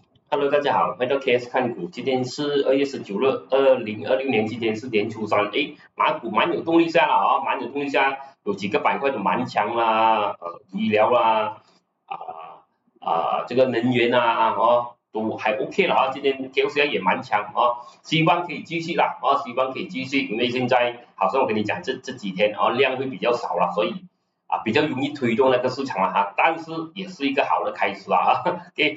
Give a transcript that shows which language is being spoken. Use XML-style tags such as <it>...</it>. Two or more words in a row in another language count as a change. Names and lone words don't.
<zh>Hello， 大家好，回到 KS 看股，今天是2月19日，2026年，今天是年初三，馬股蠻有動力下了啊，蠻有動力下，有幾個板塊都蠻強啦，醫療啦，這個能源啊，都還 OK 了啊，今天 KS 也蠻強啊，希望可以繼續啦，希望可以繼續，因為現在好像我跟你講，這幾天量會比較少了，所以比較容易推動那個市場了哈，但是也是一個好的開始啦，OK。</zh>